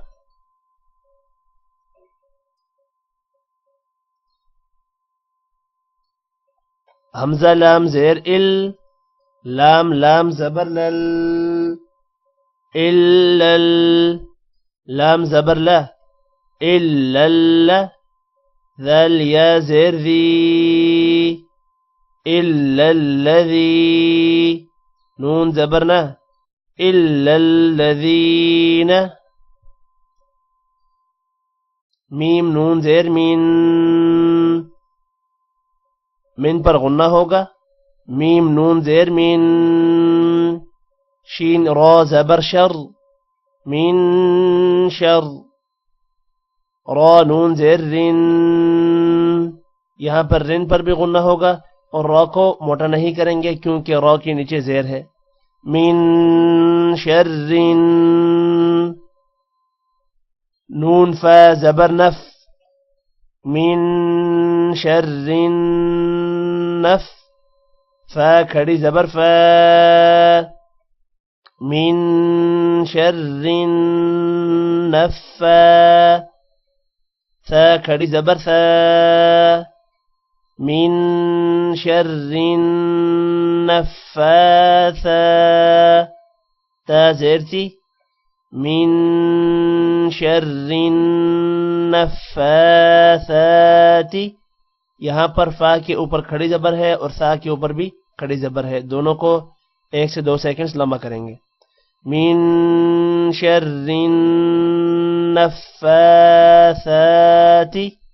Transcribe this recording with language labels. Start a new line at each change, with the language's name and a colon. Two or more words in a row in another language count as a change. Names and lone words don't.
Urdu: حمزہ لام زیر ال، لام زبر لل، الل، لام زبر لا، الل، ذال یا زیر ذی،
Arabic: الا الذی،
Urdu: نون زبر نہ،
Arabic: الا الذین،
Urdu: میم نون زیر من پر غنہ ہوگا، میم نون زیر من، شین را زبر شر،
Arabic: من شر،
Urdu: را نون زر، یہاں پر رن پر بھی غنہ ہوگا اور را کو موٹا نہیں کریں گے کیونکہ را کے نیچے زیر ہے.
Arabic: من شر
Urdu: نون فا زبر نف
Arabic: من شر
Urdu: نف فا کھڑی زبر فا
Arabic: من شر
Urdu: نفا ثا کھڑی زبر ثا
Arabic: من شر نفاثا
Urdu: تا زیر تھی
Arabic: من شر نفاثات.
Urdu: یہاں پر فا کے اوپر کھڑی زبر ہے اور ثا کے اوپر بھی کھڑی زبر ہے. دونوں کو 1 سے 2 سیکنڈز لمبا کریں گے.
Arabic: من شر النفاثات.